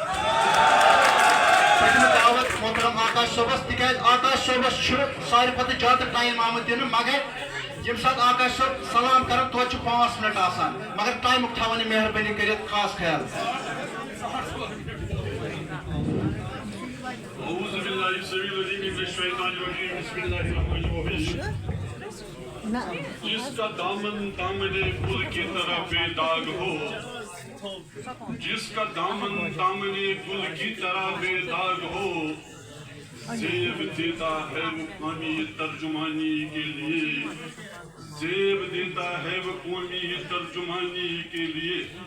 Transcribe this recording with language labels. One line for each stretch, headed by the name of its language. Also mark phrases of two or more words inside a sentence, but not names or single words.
Kashmiri: دعوت محترم آکاش صاحبس تکیاز آکاش صاحبس ساری پتہ زیادہ ٹائم آمد دن مگر یم سات آکاش صاحب سلام کرن تو 5 منٹ آسان مگر ٹائم تھاون مہربانی کرت خاص خیال
Arabic: اعوذ باللہ بالله السميع العليم من الشيطان الرجيم بسم الله الرحمن الرحيم
Urdu: جس کا دامن دامن گل کی طرح بے داغ ہو جس کا دامن دامن گل کی طرح بے داغ ہو زیب دیتا ہے وہ قومی ترجمانی کے لیے زیب دیتا ہے وہ قومی ترجمانی کے لیے